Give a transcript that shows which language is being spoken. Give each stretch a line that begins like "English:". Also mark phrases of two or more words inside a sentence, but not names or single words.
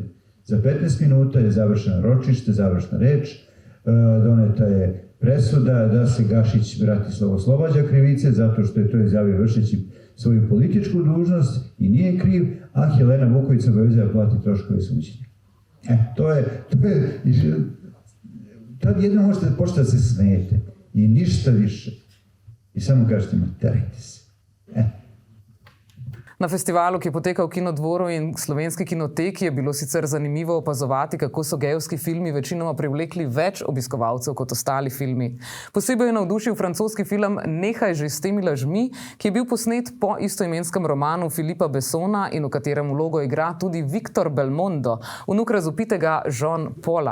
Serbian: Za 15 minuta je završeno ročište, završna reč, doneta je presuda da se Gašić Bratislav oslobađa krivice zato što je to izjavio vršeći svoju političku dužnost i nije kriv, a Helena Vuković se obavezuje da plati troškove suđenja. To je, tad jedno možete početi da se smijete i ništa više. I samo kažete: ma terajte se.
Slovenian: Na festivalu, ki je potekal v Kinodvoru in Slovenski kinoteki, je bilo sicer zanimivo opazovati, kako so gejevski filmi večinoma privlekli več obiskovalcev kot ostali filmi. Posebej je navdušil francoski film Nehaj že s temi lažmi, ki je bil posnet po istoimenskem romanu Philippa Bessona in v katerem vlogo igra tudi Victor Belmondo, vnuk razvpitega Jean Paula.